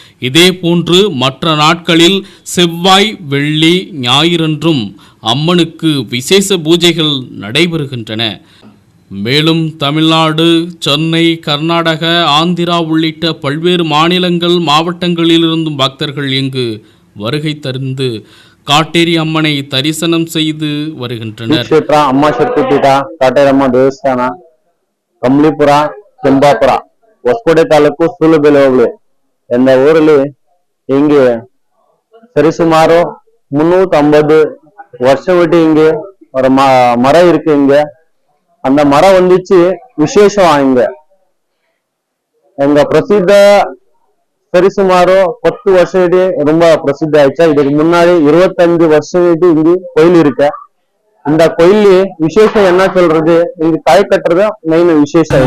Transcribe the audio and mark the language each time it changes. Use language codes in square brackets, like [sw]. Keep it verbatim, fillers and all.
[ta] இதேபோன்று மற்ற நாட்களில் செவ்வாய், வெள்ளி, ஞாயிறன்றும் அம்மனுக்கு விசேஷ பூஜைகள் நடைபெறுகின்றன. மேலும் தமிழ்நாடு, சென்னை, கர்நாடக, ஆந்திரா உள்ளிட்ட பல்வேறு மாநிலங்கள் மாவட்டங்களிலிருந்தும் பக்தர்கள் இங்கு வருகை தந்து காட்டேரி அம்மனை தரிசனம் செய்து வருகின்றனர். [kn] ಕ್ಷೇತ್ರ ಅಮ್ಮ ಶಕ್ತಿ ಪೀಠ, ಕಾಟೇರಮ್ಮ ದೇವಸ್ಥಾನ, ಕಮಲಿಪುರ, ಕೆಂಬಾಪುರ, ಹೊಸಕೋಟೆ ತಾಲೂಕು, ಸೂಲಬೆಲೆ ಹೋಬಳಿ ಎಂದ ಊರಲ್ಲಿ ಹಿಂಗೆ ಸರಿಸುಮಾರು ಮುನ್ನೂತ [ta] ஐம்பது வருஷம் விட்டு இங்கு ஒரு ம மரம் இருக்கு. இங்க அந்த மரம் வந்துச்சு விசேஷம். இங்க எங்க பிரசித்த சரிசுமாரு பத்து வருஷம் இடி ரொம்ப பிரசித்தி ஆயிடுச்சா. இதுக்கு முன்னாடி இருபத்தஞ்சு வருஷம் இடி இங்கு கோயில் இருக்கு. இந்த கோயில் விசேஷம் என்ன சொல்றது, இங்கு காய் கட்டுறது மெயின் விசேஷம்.